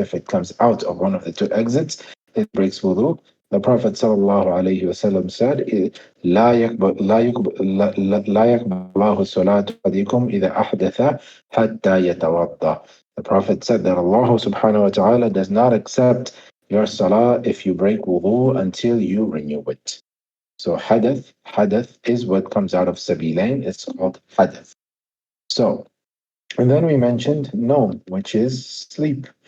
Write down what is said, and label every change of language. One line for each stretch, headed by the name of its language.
English: If it comes out of one of the two exits, it breaks wudu. The Prophet ﷺ said,
Arabic: لا يقبل لا يقبل لا يقبل الله صلاة أحدكم إذا أحدث حتى يتوضأ.
English: The Prophet said that Allah subhanahu wa ta'ala does not accept your salah if you break wudu until you renew it. So hadath is what comes out of sabilain. It's called hadath. So and then we mentioned Nom, which is sleep.